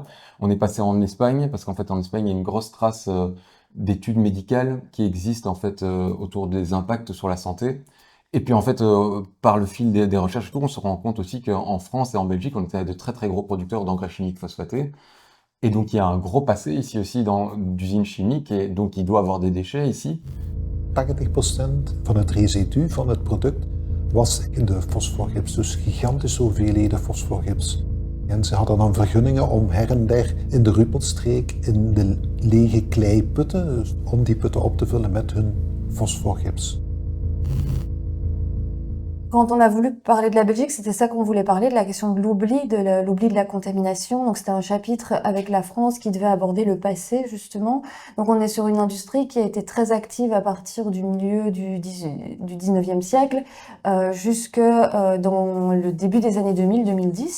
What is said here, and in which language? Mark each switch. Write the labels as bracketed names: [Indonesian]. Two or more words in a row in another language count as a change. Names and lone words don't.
[French] On est passé en Espagne, parce qu'en fait en Espagne, il y a une grosse trace d'études médicales qui existent en fait autour des impacts sur la santé. Et puis en fait, par le fil des recherches et tout, on se rend compte aussi qu'en France et en Belgique, on était de très très gros producteurs d'engrais chimiques phosphatés. Et donc il y a un gros passé ici aussi d'usines chimiques, et donc il doit avoir des déchets ici. [Dutch] 80% van het residu van het product was in de fosforgips, dus gigantische hoeveelheden fosforgips. En ze hadden dan vergunningen om her en der in de Ruppelstreek in de lege kleiputten, om die putten op te vullen met hun fosforgips. [French] Quand on a voulu parler de la Belgique, c'était ça qu'on voulait parler, de la question de l'oubli, l'oubli de la contamination. Donc c'était un chapitre avec la France qui devait aborder le passé, justement. Donc on est sur une industrie qui a été très active à partir du milieu du 19e siècle jusque dans le début des années 2000-2010.